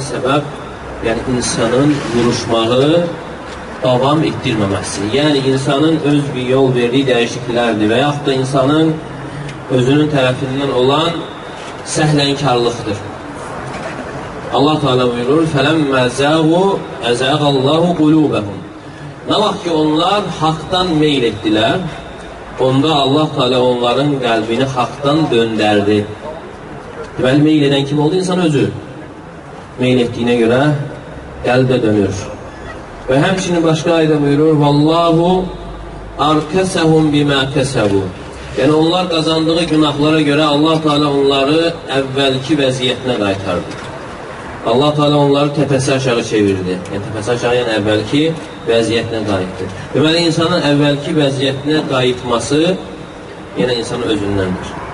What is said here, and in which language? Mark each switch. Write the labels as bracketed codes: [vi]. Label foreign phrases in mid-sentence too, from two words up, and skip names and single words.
[az] Səbəb, yəni insanın vuruşmağı davam etdirməməsi. Yəni, insanın öz bir yol verdiyi dəyişikliklərdir və yaxud da insanın özünün tərəfindən olan səhlənkarlıqdır. Allah Teala buyurur, [ar] فَلَمَّا زَاغُوا اَزَاغَ اللّٰهُ قُلُوبَهُمْ. [az] Nə vaxt ki, onlar haqdan meyl etdilər, onda Allah Teala onların qəlbini haqdan döndərdi. Deməli, meyl edən kim oldu? İnsan özü. Meyl etdiyinə görə qəlbə dönür. Və həmçinin başqa ayda buyurur, [ar] وَاللّٰهُ أَرْكَسَهُمْ بِمَا كَسَبُوا. [az] Yəni, onlar qazandığı günahlara görə Allah Teala onları əvvəlki vəziyyətinə qaytardı. Allah Teala onları təpəsi aşağı çevirdi. Yəni, təpəsi aşağı, yəni əvvəlki vəziyyətinə qayıtdı. Deməli, insanın əvvəlki vəziyyətinə qayıtması yenə insanın özündəndir.